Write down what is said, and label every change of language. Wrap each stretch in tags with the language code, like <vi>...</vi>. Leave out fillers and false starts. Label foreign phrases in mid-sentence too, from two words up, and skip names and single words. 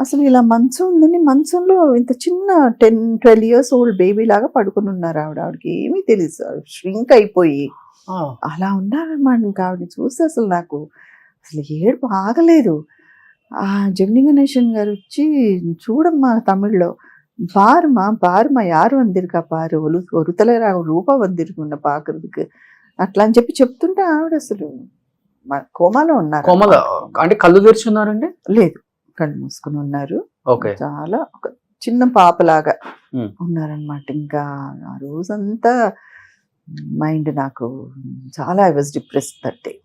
<te>అసలు ఇలా మంచం ఉందని మంచంలో ఇంత చిన్న 10-12</te> <en>years old baby</en> <te>లాగా పడుకుని ఉన్నారు ఆవిడకి ఏమీ తెలియదు, ష్రింక్ అయిపోయి అలా ఉన్నారన్నమాట. ఇంకా ఆవిడని చూస్తే అసలు నాకు అసలు ఏడుపు ఆగలేదు. ఆ జెమిని గణేశన్ గారు వచ్చి, చూడమ్మా తమిళ్లో</te> <ta>பாருமா யார் வந்திருக்கா பாரு, ஒருத்தல ரூபா வந்திருக்குన్న பாக்குறதுக்கு</ta> <te>అట్లా అని చెప్తుంటే ఆవిడ అసలు కోమాలో ఉన్నారు. కోమల అంటే కళ్ళు తెరిచున్నారండి? లేదు, కళ్ళు మూసుకుని ఉన్నారు. ఓకే. చాలా ఒక చిన్న పాపలాగా Hmm. ఉన్నారనమాట. ఇంకా ఆ రోజంతా మైండ్ నాకు చాలా</te> <en>I was depressed that day.</en>